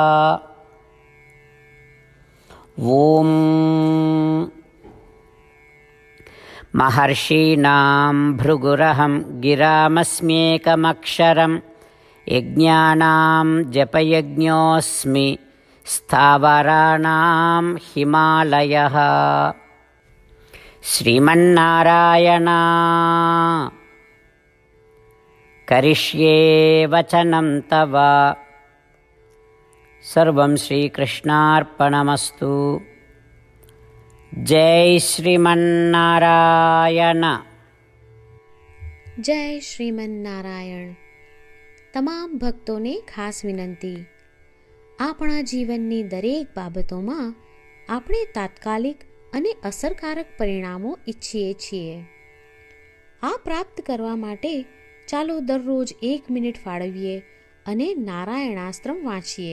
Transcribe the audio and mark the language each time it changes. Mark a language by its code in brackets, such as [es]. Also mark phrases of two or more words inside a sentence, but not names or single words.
[sa] ओम महर्षीणाम् भृगुरहम् गिरामस्म्येकमक्षरम् यज्ञानाम् जपयज्ञोऽस्मि स्थावराणाम् हिमालयः. શ્રીમન્નારાયણ करिष्ये वचनं तव। सर्वं श्रीकृष्णार्पणमस्तु। जय श्रीमन्नारायण। [gu] જય શ્રીમન નારાયણ. તમામ ભક્તોને ખાસ વિનંતી, આપણા જીવનની દરેક બાબતોમાં આપણે તાત્કાલિક અને અસરકારક પરિણામો ઈચ્છીએ છીએ. આ પ્રાપ્ત કરવા માટે ચાલો દરરોજ 1 મિનિટ ફાળવીએ અને નારાયણાસ્ત્રમ વાંચીએ.